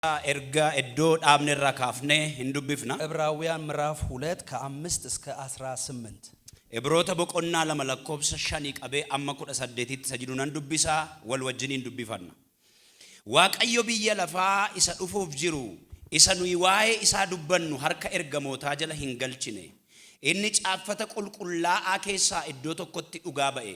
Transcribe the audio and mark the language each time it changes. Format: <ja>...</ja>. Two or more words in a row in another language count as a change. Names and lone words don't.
<om>erga eddoo dhaabne irraa kaafnee hin dubbifna.</om> <am>ዕብራውያን ምዕራፍ 2 ከ5 እስከ 18</am> <om>Ibroota boqonnaa lama lakkoobsa 5 qabee amma 18tti sajidu nan dubbisaa wal wajjiniin dubbifanna. Waaqayyo biyya lafaa isa dhufuuf jiru isa nuyi waa'ee isaa dubbannu harka ergamootaa jala hin galchine. Inni caaffata qulqullaa'aa keessaa iddoo tokkotti dhugaa ba'e.</om>